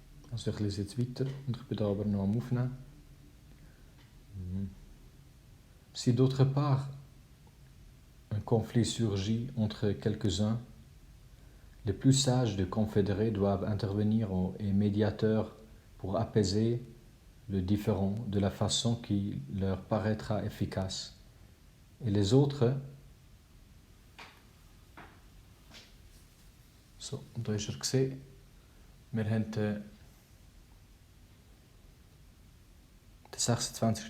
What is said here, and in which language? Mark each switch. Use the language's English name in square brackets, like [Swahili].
[German] Also ich lese jetzt weiter und ich bin da aber noch am Aufnehmen. [French] Si d'autre part un conflit surgit entre quelques-uns, Les plus sages des confédérés doivent intervenir et médiateurs pour apaiser le différend de la façon qui leur paraîtra efficace. Et les autres, [German] so, und da ist gesehen, wir haben den 26.